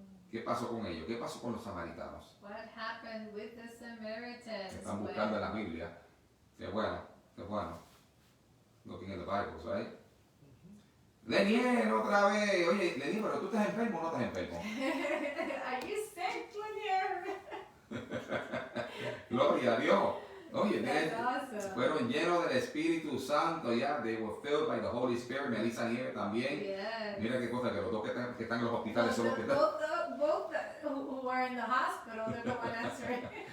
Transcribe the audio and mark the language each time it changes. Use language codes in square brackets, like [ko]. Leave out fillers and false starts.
[es] ¿Qué pasó con ellos? ¿Qué pasó con los samaritanos? [en] What happened with the Samaritans? [es] Están buscando en la Biblia. Qué bueno, qué bueno. [en] Looking in the Bible, right? [es] Lenier, otra vez. Oye, Lenier, pero tú estás enfermo o no estás enfermo. [en] Are you sick, Lanier? [es] Gloria a Dios. Oye, [en] That's awesome. [es] fueron llenos del Espíritu Santo, ya. [en] They were filled by the Holy Spirit. [es] Melissa Nieves también. [en] Yes. [es] Mira qué cosa, que los dos que están en los hospitales son los que están. [en] Both who are in the hospital, they're the one answering.